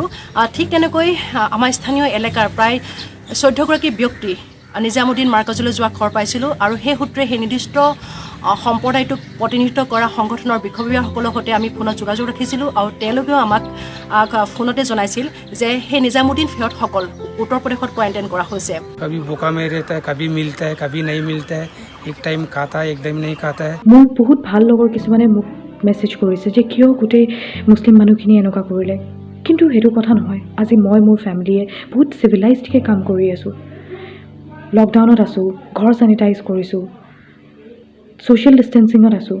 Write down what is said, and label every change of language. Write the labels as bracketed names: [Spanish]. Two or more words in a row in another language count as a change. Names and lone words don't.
[Assamese] ঠিক তেনেকৈ আমাৰ স্থানীয় এলেকাৰ প্ৰায় 14গৰাকী ব্যক্তি নিজামুদ্দিন মাৰ্কাজলৈ যোৱা খবৰ পাইছিলোঁ আৰু সেই সূত্ৰে সেই নিৰ্দিষ্ট সম্প্ৰদায়টোক প্ৰতিনিধিত্ব কৰা সংগঠনৰ বিষয়ববীয়াসকলৰ সৈতে আমি ফোনত যোগাযোগ ৰাখিছিলোঁ আৰু তেওঁলোকেও আমাক ফোনতে জনাইছিল যে সেই নিজামুদ্দিন ফেৰতসকল উত্তৰ প্ৰদেশত কোৱাৰেণ্টাইন কৰা হৈছে। [Hindi] कभी बोका में रहता है, कभी मिलता है, कभी नहीं मिलता है, एक टाइम खाता है, एक टाइम नहीं खाता है। [Assamese] মোৰ বহুত ভাল লগৰ কিছুমানে মোক মেছেজ কৰিছে যে কিয় গোটেই মুছলিম মানুহখিনি এনেকুৱা কৰিলে, কিন্তু সেইটো কথা নহয়। আজি মই মোৰ ফেমিলিয়ে বহুত চিভিলাইজডকৈ কাম কৰি আছোঁ, লকডাউনত আছোঁ, ঘৰ চেনিটাইজ কৰিছোঁ, [English] social distancing [Assamese] আছোঁ।